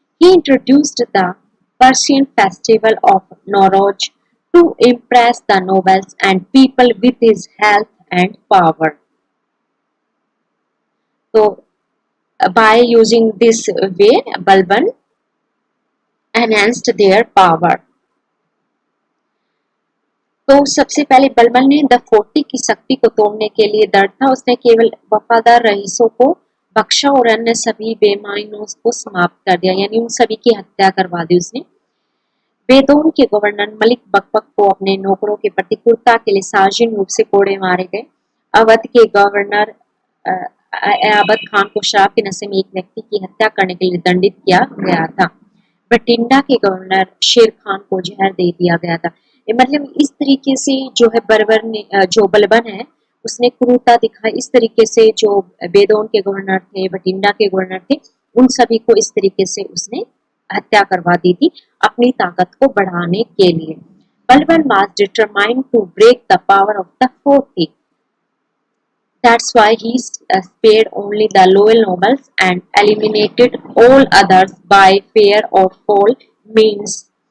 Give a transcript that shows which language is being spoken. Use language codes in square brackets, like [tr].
[en] He introduced the Persian festival of Nowruz to impress the nobles and people with his health and power. So, by using this way, Balban enhanced their power. [hi] तो सबसे पहले बलबन ने the 40 की शक्ति को तोड़ने के लिए दृढ़ था। उसने केवल वफादार रईसों को बख्शा और अन्य सभी बेईमानों को समाप्त कर दिया, यानी उन सभी की हत्या करवा दी उसने। बेदोन के गवर्नर मलिक बकबक को अपने नौकरों के प्रति क्रूरता के लिए साजिश रूप से कोड़े मारे गए। अवध के गवर्नर अयाबत खान को शराब के नशे में एक व्यक्ति की हत्या करने के लिए दंडित किया गया था। बठिंडा के गवर्नर शेर खान को जहर दे दिया गया था। मतलब इस तरीके से जो है बर्बर ने, जो बलबन है, उसने क्रूरता दिखाई। इस तरीके से जो बेदोन के गवर्नर थे, बठिंडा के गवर्नर थे, उन सभी को इस तरीके से उसने हत्या करवा दी थी अपनी ताकत को बढ़ाने के लिए। [en] Balban was determined to break the power of the 40. That's why he spared only the loyal nobles and eliminated all others by fair or foul means.